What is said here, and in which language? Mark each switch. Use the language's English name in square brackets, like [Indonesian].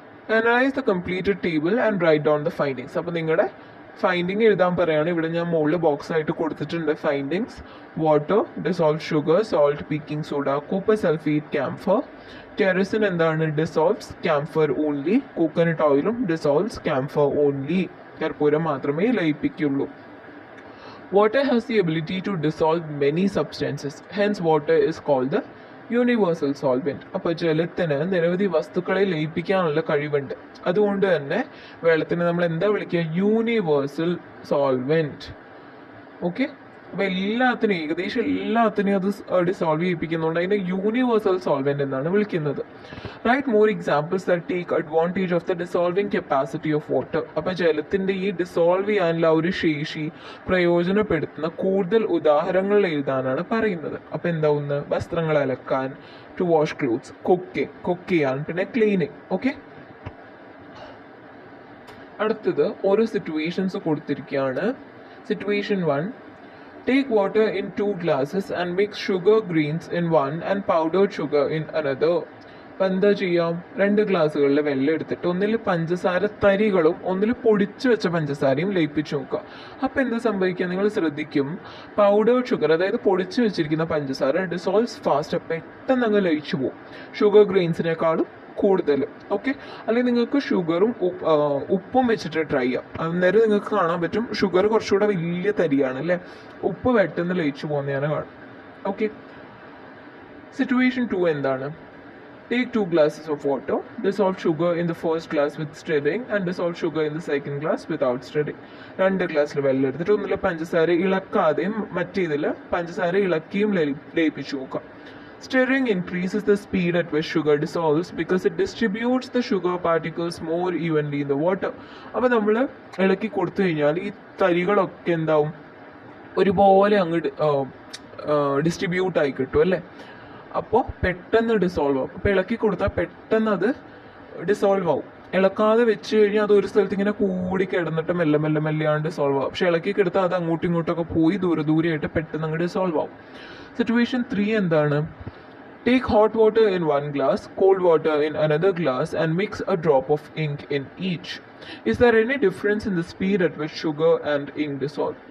[English] Analyse the completed table and write down the findings. [Malayalam] അപ്പോൾ നിങ്ങളുടെ finding എഴുതാൻ പറയാണ്. ഇവിടെ ഞാൻ മുകളിൽ ബോക്സ് ആയിട്ട് കൊടുത്തിട്ടുണ്ട് findings. Water, dissolve sugar, salt, baking soda, copper sulphate, camphor. Kerosene എന്താണ്? [English] Dissolves camphor only. Coconut ഓയിലും dissolves camphor only. [Malayalam] കർപ്പൂരം മാത്രമേ ലയിപ്പിക്കുള്ളൂ. [English] Water has the ability to dissolve many substances. Hence, water is called the universal solvent. [Malayalam] അപ്പോൾ ജലത്തിന് നിരവധി വസ്തുക്കളെ ലയിപ്പിക്കാനുള്ള കഴിവുണ്ട്. അതുകൊണ്ട് തന്നെ വെള്ളത്തിന് നമ്മൾ എന്താ വിളിക്കുക? Universal solvent. ഓക്കെ. അപ്പോൾ എല്ലാത്തിനും, ഏകദേശം എല്ലാത്തിനും അത് ഡിസോൾവ് ചെയ്യിപ്പിക്കുന്നുണ്ട്. അതിനെ യൂണിവേഴ്സൽ സോൾവെന്റ് എന്നാണ് വിളിക്കുന്നത്. [English] Write more examples that take advantage of the dissolving capacity of water. [Malayalam] അപ്പോൾ ജലത്തിൻ്റെ ഈ ഡിസോൾവ് ചെയ്യാനുള്ള ഒരു ശേഷി പ്രയോജനപ്പെടുത്തുന്ന കൂടുതൽ ഉദാഹരണങ്ങൾ എഴുതാനാണ് പറയുന്നത്. അപ്പോൾ എന്താവുന്ന? വസ്ത്രങ്ങൾ അലക്കാൻ, [English] to wash clothes, [Malayalam] കുക്ക് ചെയ്യാൻ, പിന്നെ ക്ലീനിങ്. ഓക്കെ. അടുത്തത് ഓരോ സിറ്റുവേഷൻസ് കൊടുത്തിരിക്കുകയാണ്. Situation 1. [English] Take water in 2 glasses and mix sugar grains in one and powdered sugar in another. [Malayalam] അപ്പം എന്താ ചെയ്യാം? 2 ഗ്ലാസ്സുകളിൽ വെള്ളം എടുത്തിട്ട് ഒന്നിൽ പഞ്ചസാര തരികളും ഒന്നിൽ പൊടിച്ചു വെച്ച പഞ്ചസാരയും ലയിപ്പിച്ച് നോക്കുക. അപ്പം എന്താ സംഭവിക്കുക? നിങ്ങൾ ശ്രദ്ധിക്കും, പൗഡേർഡ് ഷുഗർ, അതായത് പൊടിച്ചു വെച്ചിരിക്കുന്ന പഞ്ചസാര [English] dissolves fast, [Malayalam] പെട്ടെന്ന് അങ്ങ് ലയിച്ചു പോകും ഷുഗർ ഗ്രെയിൻസിനേക്കാളും കൂടുതൽ. ഓക്കെ. അല്ലെങ്കിൽ നിങ്ങൾക്ക് ഷുഗറും ഉപ്പും വെച്ചിട്ട് ട്രൈ ചെയ്യാം. അന്നേരം നിങ്ങൾക്ക് കാണാൻ പറ്റും ഷുഗർ കുറച്ചുകൂടെ വലിയ തരിയാണ് അല്ലേ, ഉപ്പ് പെട്ടെന്ന് ലയിച്ചു പോകുന്നതാണ് കാണും. ഓക്കെ. സിറ്റുവേഷൻ 2 എന്താണ്? [English] Take 2 glasses of water, dissolve sugar in the first glass with stirring and dissolve sugar in the second glass without stirring. [Malayalam] 2 ഗ്ലാസ്സിൽ വെള്ളം എടുത്തിട്ട് ഒന്നിൽ പഞ്ചസാര ഇളക്കാതെയും മറ്റേതിൽ പഞ്ചസാര ഇളക്കിയും ലയിപ്പിച്ചു നോക്കാം. [English] Stirring increases the speed at which sugar dissolves because it distributes the sugar particles more evenly in the water. [Malayalam] അപ്പോൾ നമ്മൾ ഇളക്കി കൊടുത്തു കഴിഞ്ഞാൽ ഈ തരികളൊക്കെ എന്താവും, ഒരുപോലെ അങ്ങോട്ട് ഡിസ്ട്രിബ്യൂട്ട് ആയി കിട്ടും അല്ലേ. അപ്പോൾ പെട്ടെന്ന് ഡിസോൾവ് ആവും. അപ്പോൾ ഇളക്കി കൊടുത്താൽ പെട്ടെന്ന് അത് ഡിസോൾവ് ആവും. ഇളക്കാതെ വെച്ച് കഴിഞ്ഞാൽ അത് ഒരു സ്ഥലത്ത് ഇങ്ങനെ കൂടി കിടന്നിട്ട് മെല്ലെ മെല്ലെ മെല്ലെയാണ് ഡിസോൾവ് ആവും. പക്ഷെ ഇളക്കി കിടത്താൽ അത് അങ്ങോട്ടും ഇങ്ങോട്ടൊക്കെ പോയി ദൂരെയായിട്ട് പെട്ടെന്ന് അങ്ങ് ഡിസോൾവ് ആവും. സിറ്റുവേഷൻ 3 എന്താണ്? [English] Take hot water in one glass, cold water in another glass and mix a drop of ink in each. Is there any difference in the speed at which sugar and ink dissolve?